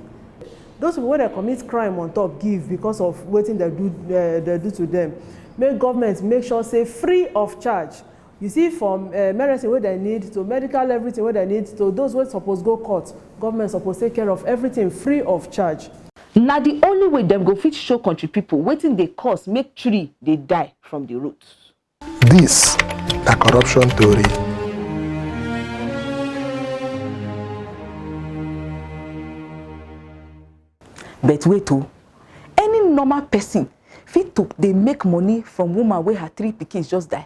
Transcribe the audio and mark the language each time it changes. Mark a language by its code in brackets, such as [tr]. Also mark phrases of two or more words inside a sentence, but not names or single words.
[pcm] Those people when they commit crime on top give because of what they do to them. Make government make sure say free of charge. You see, from medicine what they need to medical everything what they need to those who supposed go court, government supposed take care of everything free of charge. na the only way them go fit show country people wetin dey cause make tree dey die from the roots. This na corruption Tori. But wait o, any normal person fit to dey make money from woman wey her 3 pikins just die.